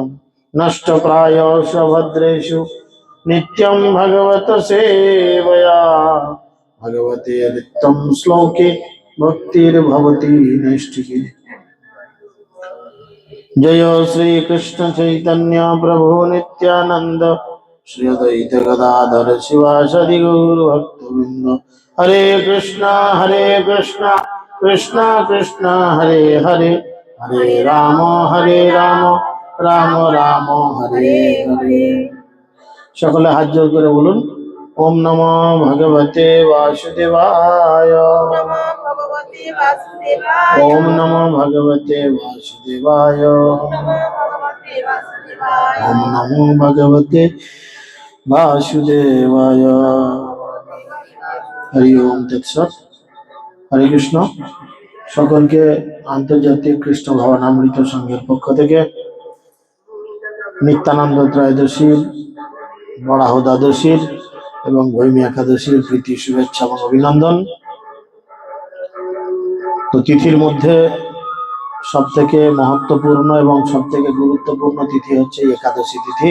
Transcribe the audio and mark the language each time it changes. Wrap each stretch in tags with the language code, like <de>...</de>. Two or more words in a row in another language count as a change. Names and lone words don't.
<sa>नष्टप्रायश भद्रेषु नित्यं भगवत सेवया भगवते रिक्तं श्लोके भक्तिर्भवति नैष्ठिकी। जय श्री कृष्ण चैतन्य प्रभु नित्यानंद श्री अद्वैत गदाधर शिवासदि गौर भक्तवृंद। हरे कृष्णा कृष्णा कृष्णा हरे हरे, हरे राम राम राम हरे हरे।</sa> <bn>সকলে হাত জোড় করে বলুন</bn> <sa>ওম নমো ভগবতে বাসুদেবায়, ওম নমো ভগবতে বাসুদেবায়, ওম নমো ভগবতে বাসুদেবায়। হরি ওম তৎসৎ। হরে কৃষ্ণ।</sa> <bn>সকলকে আন্তর্জাতিক কৃষ্ণ ভবনামৃত সংঘের পক্ষ থেকে নিত্যানন্দ ত্রয়োদশীর, বরাহ দ্বাদশীর এবং ভৈমী একাদশীর প্রীতি শুভেচ্ছা এবং অভিনন্দন। তো তিথির মধ্যে সব থেকে মহত্বপূর্ণ এবং সব থেকে গুরুত্বপূর্ণ তিথি হচ্ছে একাদশী তিথি।</bn>